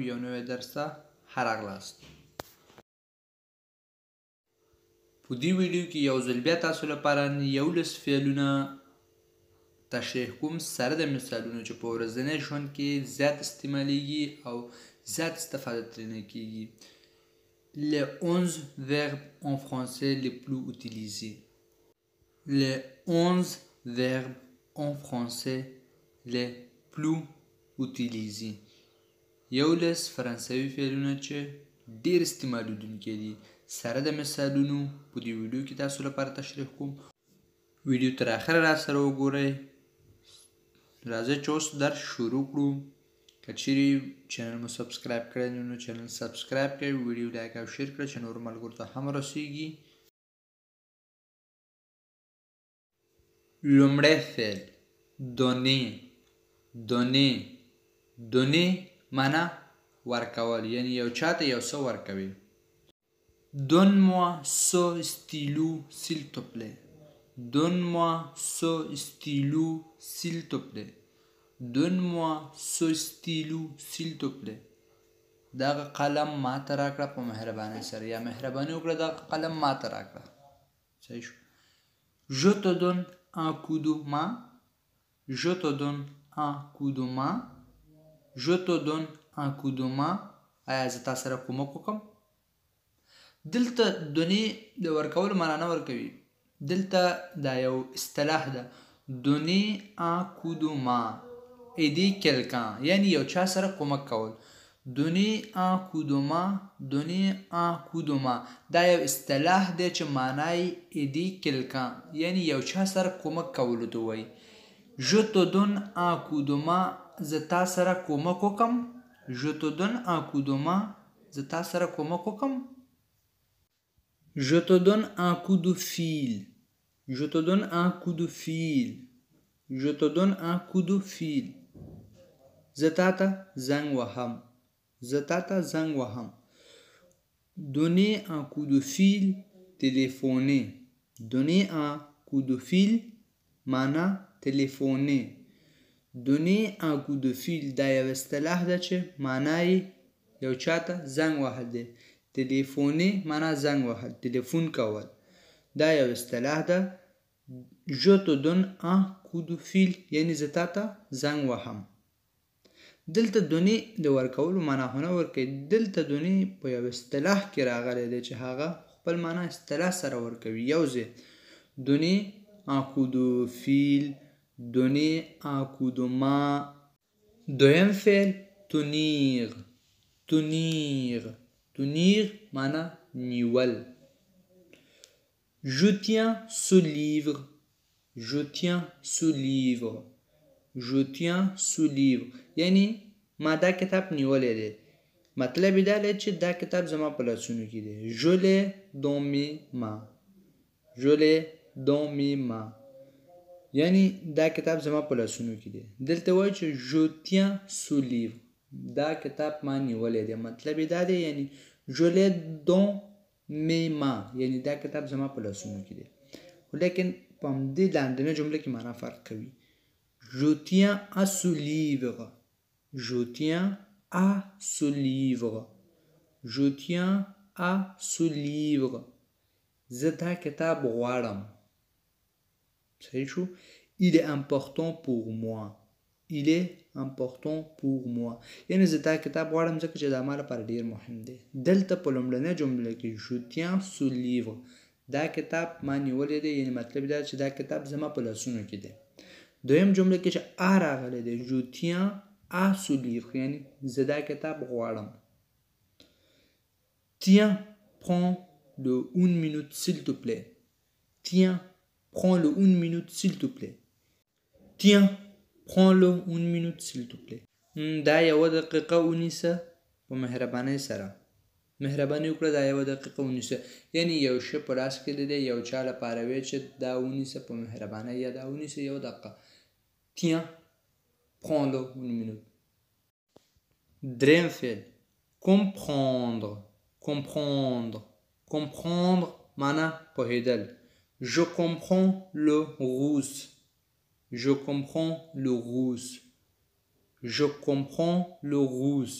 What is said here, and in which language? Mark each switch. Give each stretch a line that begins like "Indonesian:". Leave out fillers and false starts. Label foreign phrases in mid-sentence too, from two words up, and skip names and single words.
Pashto: یو نوی درس ته راغلاست. په دې ویډیو کې یو ځل بیا تاسو لپاره 11 فعلونه تشریح کوم سره د مثالونو چې په ورځني ژوند کې زیات استعمالیږي او زیات استفاده ترې کیږي.
French: Les 11 verbes en français les plus utilisés. Les 11 verbes en français les plus utilisés.
Pashto: یولس فرانسوي فعلونه چې ډېر استعمالېدونکي دي سره د مثالونو په دې ویډیو کې تاسو لپاره تشریح کوم. ویډیو تر اخره را سره وګورئ. راځئ چې اوس درس شروع کړو. که چیرې چینل مو سبسکرایب کړی نو چینل سبسکرایب کړئ، ویډیو لایک او شیر کړئ چې نورو ملګرو ته هم رسیږي. لومړی فعل donner.
French: donner donner
Pashto: معنا ورکول، یعنی یو چاته یو څه ورکوي.
French: Donne-moi ce stylo s'il te plaît. Donne-moi ce stylo s'il te plaît. Donne-moi ce stylo s'il te plaît.
Pashto: دغه قلم ما ته راکړه په مهربانۍ سره، یا مهرباني وکړه دغه قلم ما ته راکړه. صحیح شو.
French: Je te donne un coup de main. Je te donne un coup de main. Je te donne un coup de main.
Pashto: آیا زه تا سره کومک وکړم؟ دلته دونې د ورکولو معنا نه ورکوي. دلته دا یو اصطلاح ده.
French: donner un coup de main. aider quelqu'un
Pashto: یعنی یو چا سره کومک کول.
French: donner un coup de main. donner un coup de main
Pashto: دا یو اصطلاح دی چې معنی
French: aider quelqu'un
Pashto: یعنی یو چا سره کومک کولو ته وایي.
French: Je te donne un coup de main.
Pashto: زه تا سره کومک وکم.
French: Je te donne un coup de main.
Pashto: زه تا سره کومک وکم.
French: Je te donne un coup de fil. Je te donne un coup de fil. Je te donne un coup de fil.
Pashto: زه تا ته زنګ وهم. زه تا ته زنګ وهم.
French: Donner un coup de fil. Téléphoner. Donner un coup de fil
Pashto: معنا تلفوني.
French: donner un coup de fil
Pashto: دا یو اصطلاح ده چې معنی یو چاته زنګ وهل دی. تلفوني معنا زنګ وهل، تلفون کول. دا یو اصطلاح ده.
French: Je te donne un coup de fil
Pashto: یعنی زه تا ته زنګ وهم. دلته دونې د ورکولو معنا هونه ورکوي. دلته دونې په یو اصطلاح کې راغلی دی چې هغه خپل معنا اصطلاح سره ورکوي. یو ځای
French: donner un coup de fil. donner un coup de main.
Pashto: دویم فعل tenir.
French: tenir tenir
Pashto: معنا نیول.
French: Je tiens ce livre. Je tiens ce livre. Je tiens ce livre
Pashto: یعنی ما دا کتاب نیولی دی. مطلب یې دا دی چې دا کتاب زما په لاسونو کې دی.
French: Je l'ai dans mes mains. Je l'ai dans mes mains
Pashto: یعنی دا کتاب زما په لاسونو کې دی. دلته وایي چې
French: je tiens ce livre.
Pashto: دا کتاب ما نیولی دی. مطلب یې دا دی یعنی
French: je l'ai dans mes mains
Pashto: یعنی دا کتاب زما په لاسونو کې دی. لیکن په همدې لاندنۍ جمله کې معنا فرق کوي.
French: Je tiens à ce livre. Je tiens à ce livre. Je tiens à ce livre.
Pashto: زه دا کتاب غواړم. صحیح شو.
French: Il est important pour moi. Il est important pour moi
Pashto: یعنی زه دا کتاب غواړم ځکه چې دا ما لپاره ډېر مهم دی. دلته په لومړنۍ جمله کې
French: je tiens ce livre
Pashto: دا کتاب ما نیولی دی یعنی مطلب دا چې دا کتاب زما په لاسونو کې دی. دویم جمله کې چې آ راغلی دی
French: je tiens à ce livre
Pashto: یعنی زه دا کتاب غواړم.
French: Tiens, prends-le une minute s'il te plaît. Tiens, prends-le une minute s'il te plaît. Tiens, prends-le une minute s'il te plaît.
Pashto: دا یو دقیقه ونیسه په مهربانۍ سره. مهرباني وکړه دا یو دقیقه ونیسه یعنی یو شی په لاس کې دی یو چا لپاره وی چې دا ونیسه په مهربانۍ یا دا ونیسه یو دقیقه.
French: Tiens, prends-le une minute.
Pashto: دریم فعل comprendre.
French: comprendre comprendre
Pashto: معنا پوهیدل.
French: Je comprends le russe. Je comprends le russe. Je comprends le russe.